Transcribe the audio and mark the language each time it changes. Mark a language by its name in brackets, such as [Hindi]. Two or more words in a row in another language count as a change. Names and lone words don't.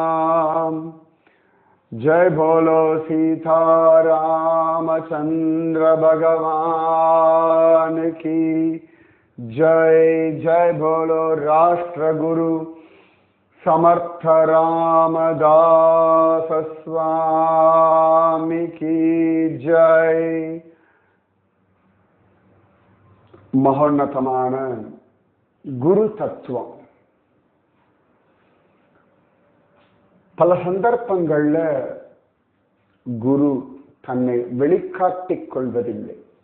[Hindi] जय बोलो सीता रामचंद्र भगवान की जय। जय बोलो राष्ट्र गुरु समर्थ रामदास स्वामी की जय। [Tamil] மகோன்னதமான குரு தத்துவம் பல சந்தர்ப்பங்கள்ல குரு தன்னை வெளிக்காட்டிக் கொள்வதில்லை.